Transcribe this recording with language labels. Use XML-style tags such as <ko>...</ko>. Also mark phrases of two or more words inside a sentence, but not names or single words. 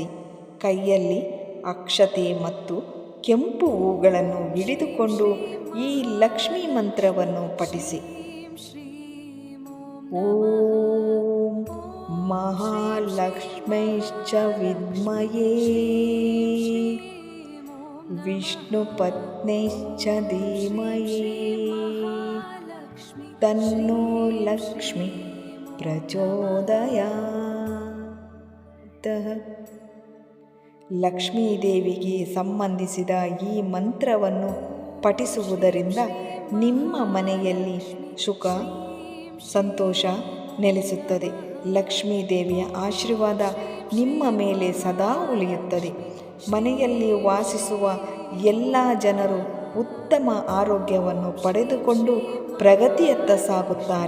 <kn>ಕೈಯಲ್ಲಿ ಅಕ್ಷತೆ ಮತ್ತು ಕೆಂಪು ಹೂಗಳನ್ನು ಹಿಡಿದುಕೊಂಡು ಈ ಲಕ್ಷ್ಮೀ ಮಂತ್ರವನ್ನು ಪಠಿಸಿ.</kn> <sa>ಓಂ ಮಹಾಲಕ್ಷ್ಮೈಶ್ಚ ವಿದ್ಮಹೇ ವಿಷ್ಣುಪತ್ನೈಶ್ಚ ಧೀಮಹಿ ತನ್ನೋ ಲಕ್ಷ್ಮಿ ಪ್ರಚೋದಯಾತ್.</sa> <kn>ಲಕ್ಷ್ಮೀ ದೇವಿಗೆ ಸಂಬಂಧಿಸಿದ ಈ ಮಂತ್ರವನ್ನು ಪಠಿಸುವುದರಿಂದ ನಿಮ್ಮ ಮನೆಯಲ್ಲಿ ಸುಖ, ಸಂತೋಷ ನೆಲೆಸುತ್ತದೆ. ಲಕ್ಷ್ಮೀ ದೇವಿಯ ಆಶೀರ್ವಾದ ನಿಮ್ಮ ಮೇಲೆ ಸದಾ ಉಳಿಯುತ್ತದೆ. ಮನೆಯಲ್ಲಿ ವಾಸಿಸುವ ಎಲ್ಲ ಜನರು ಉತ್ತಮ ಆರೋಗ್ಯವನ್ನು ಪಡೆದುಕೊಂಡು ಪ್ರಗತಿಯತ್ತ ಸಾಗುತ್ತಾರೆ.</kn>